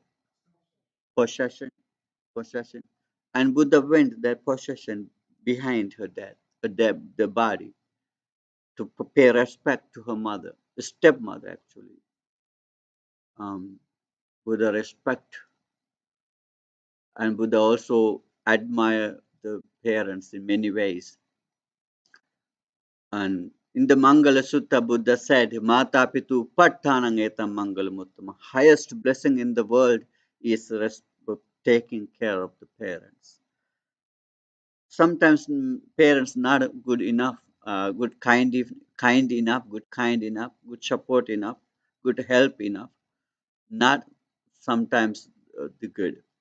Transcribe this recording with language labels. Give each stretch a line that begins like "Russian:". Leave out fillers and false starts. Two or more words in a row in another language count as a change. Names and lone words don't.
English: Possession, possession. And Buddha went that possession behind her death, the body, to pay respect to her mother, the stepmother actually. Um, Buddha respect, and Buddha also admire the parents in many ways. And in the Mangala Sutta, Buddha said,
Pali: Mata Pitu Pattanang etam Mangalamuttam.
English: Highest blessing in the world is taking care of the parents. Sometimes parents not good enough, kind enough, good support enough, good help enough, not sometimes the good.